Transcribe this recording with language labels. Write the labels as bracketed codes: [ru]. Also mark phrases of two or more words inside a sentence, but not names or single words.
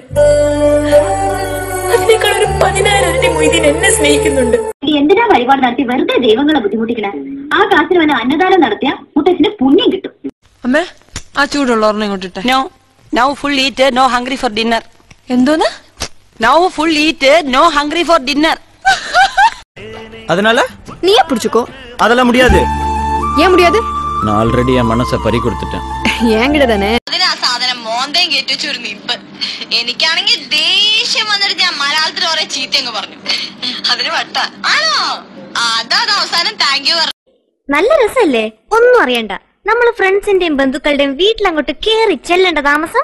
[ml] അതിനേക്കാൾ 10,000 ഇരട്ടി മൊയ്തീൻ എന്നെ സ്നേഹിക്കുന്നുണ്ട്. എന്തിനാ വഴിപാട് നടത്തി വെറുതെ ദൈവങ്ങളെ ബുദ്ധിമുട്ടിക്കണേ? ആ കാശിന് വല്ല അന്നദാനം നടത്തിയ മുത്തച്ഛന് പുണ്യം കിട്ടും. അമ്മേ, ആ ചൂടുള്ള ഓർമ്മ ഇങ്ങോട്ടിട്ടെ. [en] Now full eat, no hungry for dinner. [ml] എന്തോന്ന്? [en] Now full eat, no hungry for dinner. [ta] அதனால நீயே பிடிச்சுக்கோ. அதெல்லாம் முடியாது. ஏன் முடியாது? நான் ஆல்ரெடி என் மனசை பறி கொடுத்துட்டேன். ஏங்கிட்ட தானே. [ml] അതിനാ സാധനം മോന്തയും കയറ്റി വെച്ചൊരു നിപ്പ്. എനിക്കാണെങ്കിൽ ദേഷ്യം വന്നിട്ട് ഞാൻ മലയാളത്തിൽ ഓരോ ചീത്തങ്ങ് പറഞ്ഞു. അതിന് വട്ട ആണോ? അതാ അവസാനം [en] thank you [ml] പറഞ്ഞു. നല്ല രസല്ലേ? ഒന്നും അറിയണ്ട. നമ്മള് ഫ്രണ്ട്സിന്റെയും ബന്ധുക്കളുടെയും വീട്ടിലങ്ങോട്ട് കേറി ചെല്ലേണ്ട താമസം.